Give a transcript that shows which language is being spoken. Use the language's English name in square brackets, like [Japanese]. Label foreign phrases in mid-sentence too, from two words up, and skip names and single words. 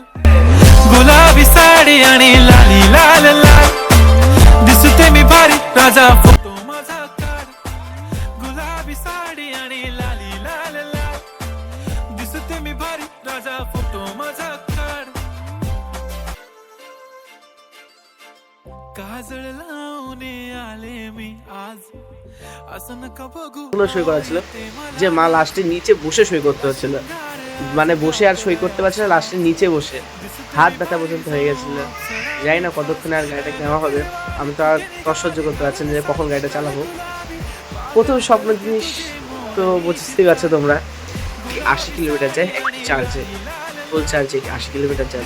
[Marathi] गुलाबी साडी आणि लाली लाल लाल, दिसते मी भारी राजा फोटो माझा काढ, गुलाबी साडी आणि लाली लाल लाल, दिसते मी भारी राजा फोटो माझा काढ, काजळ लावणे आले मी आज, असं नका बघू। [Bangla] সই করা ছিল যে মা লাস্টে নিচে বসে সই করতে হচ্ছিল, মানে বসে আর সই করতে পারছে না, লাস্টে নিচে বসে হাত ব্যথা পর্যন্ত হয়ে গেছিল। জানি না কতক্ষণে আর গাড়িটা নেওয়া হবে, আমি তো আর সহ্য করতে পারছি না যে কখন গাড়িটা চালাবো। প্রথম স্বপ্ন জিনিস তো বুঝতেই পারছো তোমরা, 80 কিলোমিটার যায় একটি চার্জে, [English] full charge [Bangla] 80 কিলোমিটার যাবে।